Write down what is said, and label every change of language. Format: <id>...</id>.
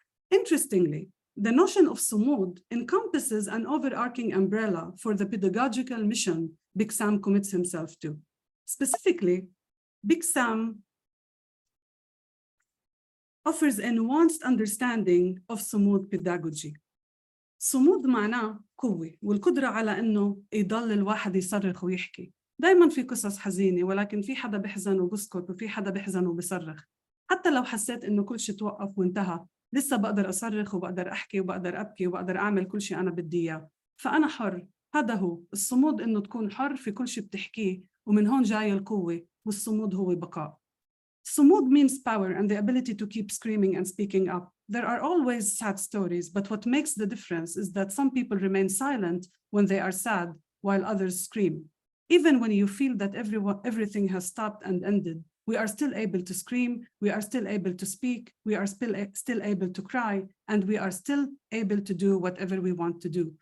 <en>Interestingly, the notion of Sumud encompasses an overarching umbrella for the pedagogical mission Biksam commits himself to. Specifically, Biksam offers a nuanced understanding of Sumud pedagogy.</en> <ar>Sumud معناه قوة والقدرة على إنه يضل الواحد يصرخ ويحكي. دايماً في قصص حزينة ولكن في حدا بيحزن وبسكت وفي حدا بيحزن وبيصرخ. حتى لو حسيت إنه كل شيء توقف وانتهى لسه بقدر أصرخ وبقدر أحكي وبقدر أبكي وبقدر أعمل كل شيء أنا بدي إياه. فأنا حر. هذا هو الصمود، إنه تكون حر في كل شيء بتحكيه، ومن هون جاي القوة، والصمود هو بقاء.</ar> <en>Sumud means power and the ability to keep screaming and speaking up. There are always sad stories, but what makes the difference is that some people remain silent when they are sad, while others scream. Even when you feel that everything has stopped and ended, we are still able to scream, we are still able to speak, we are still able to cry, and we are still able to do whatever we want to do.</en>